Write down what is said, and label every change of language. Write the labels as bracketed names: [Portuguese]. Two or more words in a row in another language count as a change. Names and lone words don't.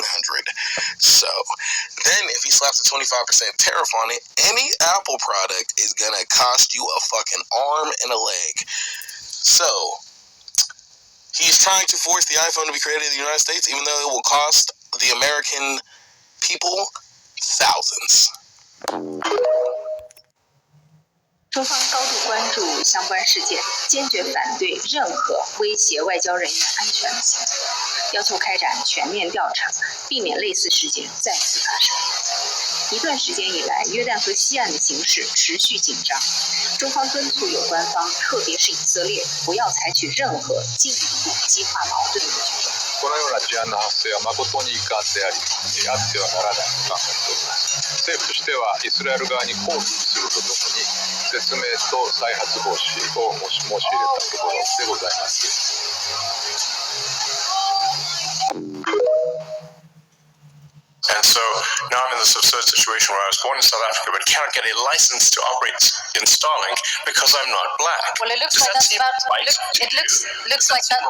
[English] So then if he slaps a 25% tariff on it, any Apple product is going to cost you a fucking arm and a leg. So he's trying to force the iPhone to be created in the United States, even though it will cost the American people thousands. [Chinese] 中方高度关注相关事件，坚决反对任何威胁外交人员安全的行为，要求开展全面调查，避免类似事件再次发生。一段时间以来，约旦河西岸的形势持续紧张，中方敦促有关方，特別是以色列，不要採取任何進一步激化矛盾的舉動。 [Japanese] このような事案の発生は誠に遺憾であり、あってはならないと考えております。政府としてはイスラエル側に抗議するとともに、説明と再発防止を申し入れたところでございます。 [English] And so now I'm in this absurd situation where I was born in South Africa but cannot get a license to operate in Starlink because I'm not black. Well, it looks Does like that that's seem about. right It to looks like that.